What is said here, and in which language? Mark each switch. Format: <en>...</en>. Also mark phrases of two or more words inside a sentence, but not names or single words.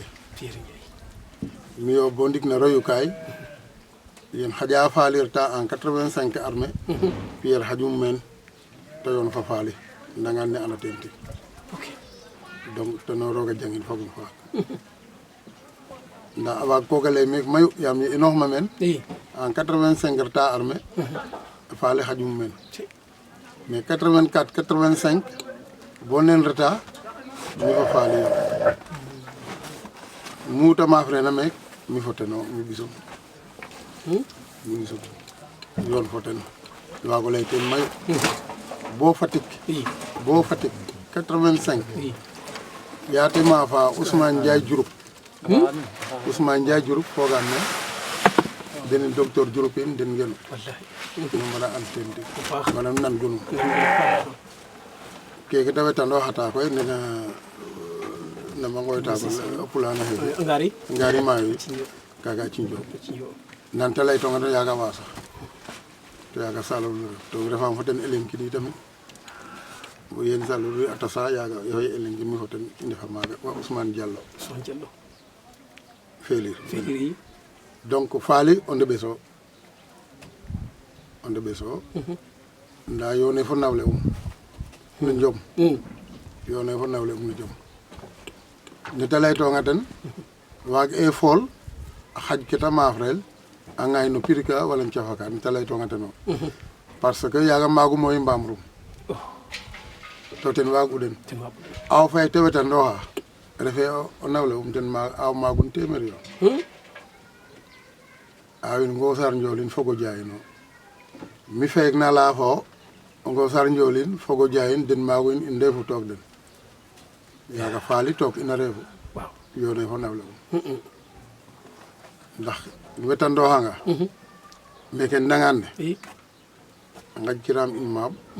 <srr>mi yo bo ndik na royukaay yen xaƴa falirta en 85 armée Pierre xaƴum meen te yoon fa Fally Ndangan ne anda ten tig donc teno roga jangin fogum faak nda a waag koga lay meek mayu yaam ye inoox ma meen en 85 reta armée Fally xaƴum meen mais 84 85 bo neen reta mi fo Fally yo muuta maaf rena meek mi fo teno mi ɓisum yoon fo ten waago lay teen mayu bo Fatick 85 yaate maafa Ousmane Ndiaye Diouroup Ousmane Ndiaye Diouroup fogaam ne den docteur Diouroup in den ngenu no mara antenne manam nan gonum keke ta wetandooxata koy nena nama ngooyta ko pulana xeeke ngari maayo kaga ci Njob nanta laytonga to yaga wa sax to yaga salolu to refam fo ten elenkini tamit bo yen salolu a tasa yaga yoy elenki mi fo ten i ndefa maaga wa Ousmane Diallo Félir donc Fally o ndeɓeso nda yone fo nawle no Njom yone fo nawle no Njom nete laytonga ten waag e fool a xaƴ keta maafrel a ŋaay no pirka wala cafaka nete laytonga teno parce que yaga maagum moy mbaam rum to ten waag u den aw fay te wetandooxa refe o nawle ten aw maagun téeméer yo awin Ngosar Ndiolin fogo jayino mi feek na laya fo o Ngosar Ndiolin fogo jayin den maagu in ndefu took den yaga Fally took ina reefu yone fo nawle ndax wetandooxanga meke Ndangan ne a ngaƴkiram in maab</srr>